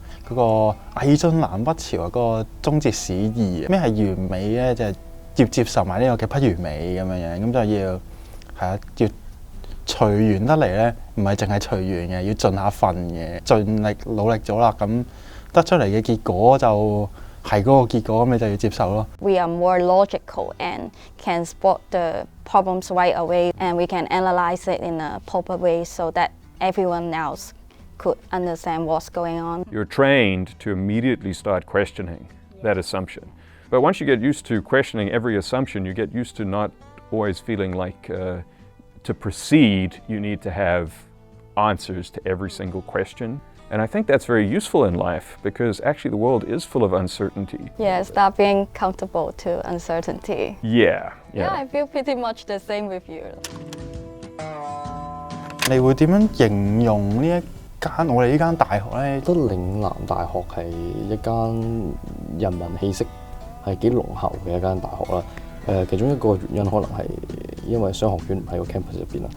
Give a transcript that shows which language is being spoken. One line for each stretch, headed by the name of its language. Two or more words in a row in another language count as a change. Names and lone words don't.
Cantonese: 嗰個魏晉南北朝嗰個終結史義，咩係完美咧？就係要接受埋呢個嘅不完美咁樣，咁就要係啊，要隨緣得嚟咧，唔係淨係隨緣嘅，要盡下份嘅，盡力努力咗啦，咁得出嚟嘅結果就係嗰個結果，咁你就要接受咯。
English: We are more logical and can spot the problems right away, and we can analyze it in a proper way so that everyone else could understand what's going on. You're trained to immediately start questioning that assumption. But once you get used to questioning every assumption, you get used to not always feeling like to proceed, you need to have answers to every single question. And I think that's very useful in life because actually the world is full of uncertainty. Yeah, start being comfortable to uncertainty. Yeah. Yeah, I feel pretty much the same with you.
Cantonese: 你會點樣形容呢一間我哋呢間大學咧？覺得嶺南大學係一間人文氣息係幾濃厚嘅一間大學啦。其中一個原因可能係因為商學院唔喺個 campus 入邊啦。